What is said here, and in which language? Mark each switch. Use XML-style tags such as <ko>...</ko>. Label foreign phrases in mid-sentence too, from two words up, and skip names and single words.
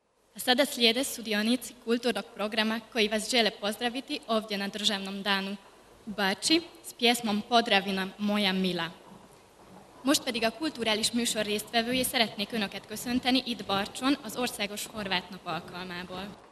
<hr>A sada slijede sudionici kulturnog programa koji vas žele pozdraviti ovdje na Državnom danu u Bački s pjesmom Podravina moja mila.</hr> <hu>Most pedig a kulturális műsor résztvevői szeretnék Önöket köszönteni itt Barcson az Országos Horvát Nap alkalmából.</hu>